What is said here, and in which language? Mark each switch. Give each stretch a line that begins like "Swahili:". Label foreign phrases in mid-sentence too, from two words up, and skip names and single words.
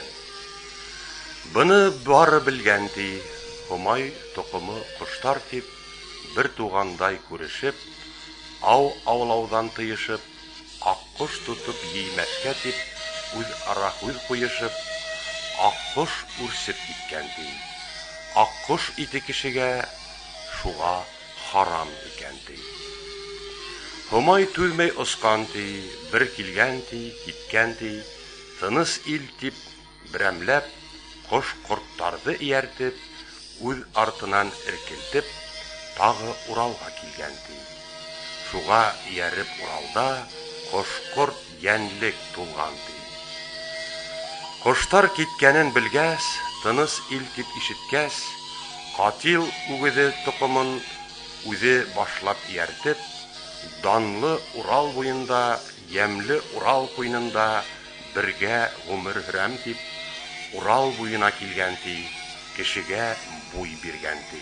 Bashkir: Быны бары белгән ди, Хомай тоҡомо ҡоштар тип, бер туғандай күрешеп, ау аулауҙан тыйышып, аҡҡош тотоп еймәҫкә тип, үҙ ара һүҙ ҡуйышып, аҡҡош үрсеп киткән ди. Аҡҡош ите кешегә шуға харам икән ди. Хомай түҙмәй осҡан ди, бер килгән ди, киткән ди, тыныс ил тип, берәмләп, ҡош-ҡорттарҙы эйәртеп, үҙ артынан эркелтеп, тағы Уралға килгән ди. Шуға эйәреп Уралда, Кош-корт йәнлек тулган ди. Коштар киткәнен белгәс, тыныс ил дип ишеткәс, Катил үгезе токымын үзе башлап ияртеп, данлы Урал буенда, ямлы Урал куйнында бергә гомер хөрәм дип, Урал буена килгән ди, кешегә буй биргән ди.